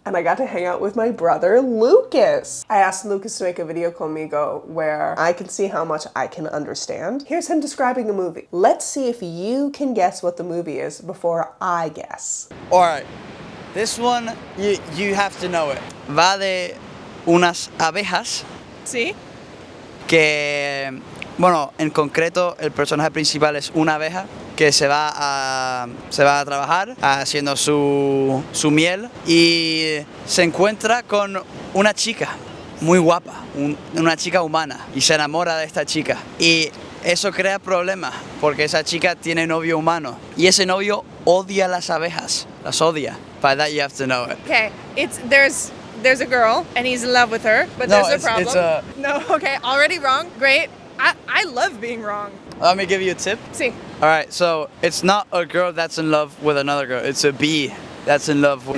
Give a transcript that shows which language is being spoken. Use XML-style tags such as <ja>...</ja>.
<en>And I got to hang out with my brother, Lucas. I asked Lucas to make a video conmigo where I can see how much I can understand. Here's him describing a movie. Let's see if you can guess what the movie is before I guess. All right, this one, you have to know it.</en> <es>Va de unas abejas ¿Sí? que, bueno, en concreto el personaje principal es una abeja que se va a trabajar haciendo su miel y se encuentra con una chica muy guapa, una chica humana, y se enamora de esta chica. Y eso crea problemas porque esa chica tiene novio humano y ese novio odia las abejas, las odia.</es> <en>By that you have to know it. Okay, there's a girl and he's in love with her, but No, there's a problem. it's a... No, okay, already wrong. Great. I love being wrong. Let me give you a tip.</en> <es>Sí.</es> <en>All right, so it's not a girl that's in love with another girl. It's a bee that's in love with</en>